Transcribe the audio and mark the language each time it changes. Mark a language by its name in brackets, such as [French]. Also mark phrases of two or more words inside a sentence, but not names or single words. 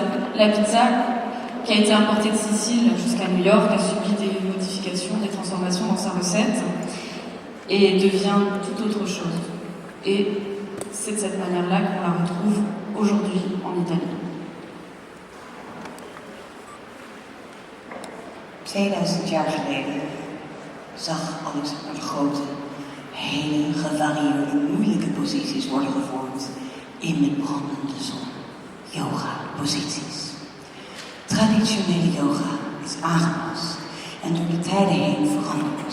[French] La pizza, qui a été importée de Sicile jusqu'à New York, a subi des modifications, des transformations dans sa recette et devient tout autre chose. Et c'est de cette manière-là qu'on la retrouve aujourd'hui en Italie. [Dutch] 2000 jaar geleden zag Alexandra de Grote hele gevarieerde, moeilijke posities worden gevormd in de brandende zon. Yoga-posities. Traditionele yoga is aangepast en door de tijden heen veranderd.